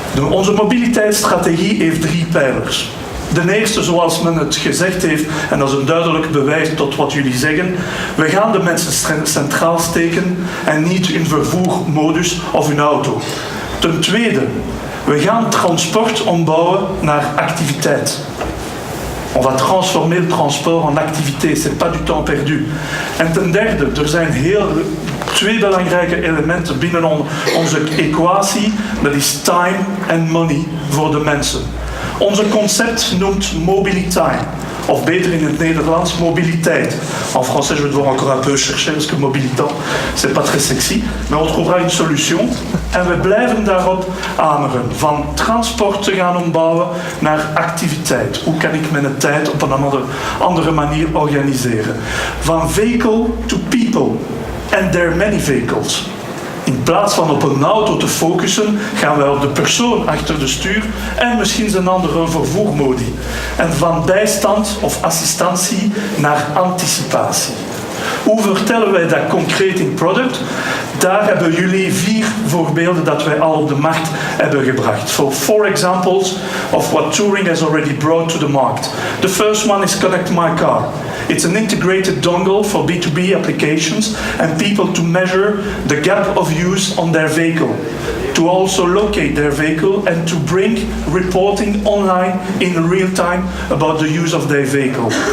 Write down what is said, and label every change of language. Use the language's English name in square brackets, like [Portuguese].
[Dutch] Onze mobiliteitsstrategie heeft 3 pijlers. De eerste, zoals men het gezegd heeft, en dat is een duidelijk bewijs tot wat jullie zeggen, we gaan de mensen centraal steken en niet hun vervoermodus of hun auto. Ten tweede, we gaan transport ombouwen naar activiteit. [French] On va transformer le transport en activité, c'est pas du temps perdu. [Dutch] En ten derde, er zijn 2 belangrijke elementen binnen onze equatie, dat is time en money voor de mensen. Onze concept noemt mobiliteit, of beter in het Nederlands, mobiliteit. [French] En français, je vais devoir encore un peu chercher, parce que mobilitant, c'est pas très sexy, mais on trouvera une solution. [Dutch] En we blijven daarop hameren, van transport te gaan ombouwen naar activiteit. Hoe kan ik mijn tijd op een andere manier organiseren? [English] Van vehicle to people. And there are many vehicles. [Dutch] In plaats van op een auto te focussen, gaan wij op de persoon achter de stuur en misschien zijn andere vervoermodi. En van bijstand of assistantie naar anticipatie. Hoe vertellen wij dat concreet in product? Daar hebben jullie 4 voorbeelden dat wij al op de markt hebben gebracht. [English] So 4 examples of what Touring has already brought to the market. The first one is Connect My Car. It's an integrated dongle for B2B applications and people to measure the gap of use on their vehicle, to also locate their vehicle and to bring reporting online in real time about the use of their vehicle.